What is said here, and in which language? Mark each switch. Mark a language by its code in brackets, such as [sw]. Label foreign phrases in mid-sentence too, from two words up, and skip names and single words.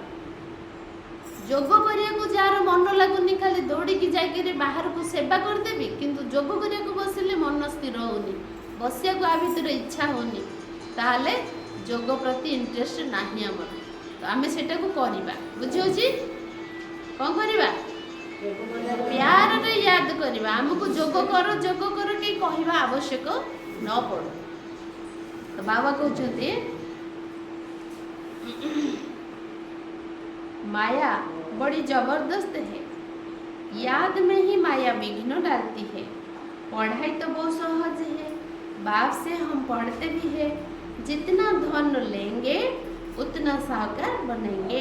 [or] ଯୋଗ କରିବାକୁ ଯାହାର ମନ ଲାଗୁନି ଖାଲି ଦୌଡ଼ିକି ଯାଇକରି ବାହାରକୁ ସେବା କରିଦେବି, କିନ୍ତୁ ଯୋଗ କରିବାକୁ ବସିଲେ ମନ ସ୍ଥିର ହେଉନି, ବସିବାକୁ ଆ ଭିତରେ ଇଚ୍ଛା ହେଉନି, ତାହେଲେ ଯୋଗ ପ୍ରତି ଇଣ୍ଟରେଷ୍ଟ ନାହିଁ ଆମର। ତ ଆମେ ସେଟାକୁ କରିବା। ବୁଝିହେଉଛି? କ'ଣ କରିବା? ପ୍ୟାରରେ ୟାଦ କରିବା। ଆମକୁ ଯୋଗ କର କେହି କହିବା ଆବଶ୍ୟକ ନ ପଡ଼ୁ। ତ ବାବା କହୁଛନ୍ତି [hi] माया बड़ी जबरदस्त है, याद में ही माया विघ्न डालती है। पढ़ाई तो बहुत सहज है, बाप से हम पढ़ते भी है, जितना धन लेंगे उतना साहूकार बनेंगे।